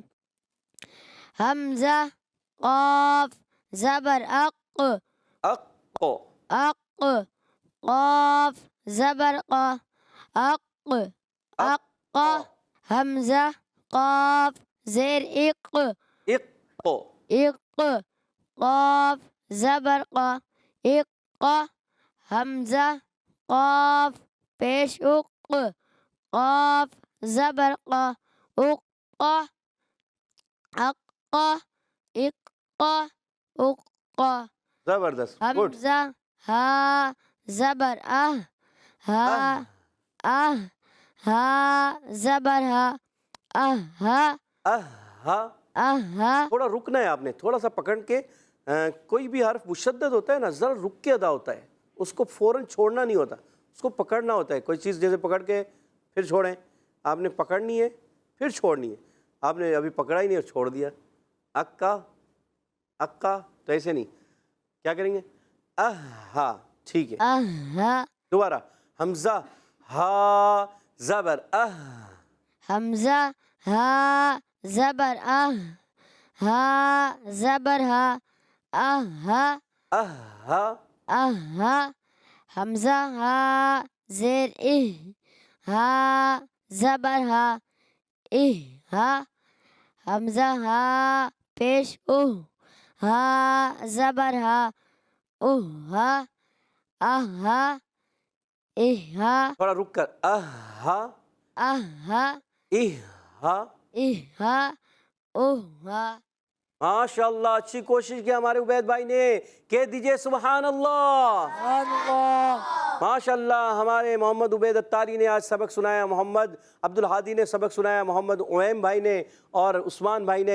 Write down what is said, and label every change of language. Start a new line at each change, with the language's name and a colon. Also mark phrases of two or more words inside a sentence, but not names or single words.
Urdu: حمزہ قاف زبر اق قاف زبر اق حمزہ قاف زیر اق قاف زبر اق حمزہ قاف پیش قاف زبر اق زبردست. گڈ. حمزہ ہا زبر ہا زبر ہا تھوڑا رکنا ہے آپ نے، تھوڑا سا پکڑ کے کوئی بھی حرف مشدد ہوتا ہے نا ذرا رک کے ادا ہوتا ہے، اس کو فوراً چھوڑنا نہیں ہوتا، اس کو پکڑنا ہوتا ہے. کوئی چیز جیسے پکڑ کے پھر چھوڑیں، آپ نے پکڑنی ہے پھر چھوڑنی ہے، آپ نے ابھی پکڑا ہی نہیں اور چھوڑ دیا. اکا اکا تو ایسے نہیں، کیا کریں گے؟ ہا، ٹھیک ہے. دوبارہ حمزہ ہا زبر حمزہ ہا زبر ہا زبر ہا ہا. حمزہ ہا زیر ہا زبر ہا. حمزہ ہا پیش ہا زبر ہا ہا. تھوڑا رک کر ہا ہا.
Arabic: ماشاء اللہ،
Urdu: اچھی کوشش کی ہمارے عبید بھائی نے. کہہ دیجئے
Arabic: سبحان اللہ. ماشاء اللہ،
Urdu: ہمارے محمد عبید اتاری نے آج سبق سنایا، محمد عبدالہادی نے سبق سنایا، محمد اویم بھائی نے اور عثمان بھائی نے.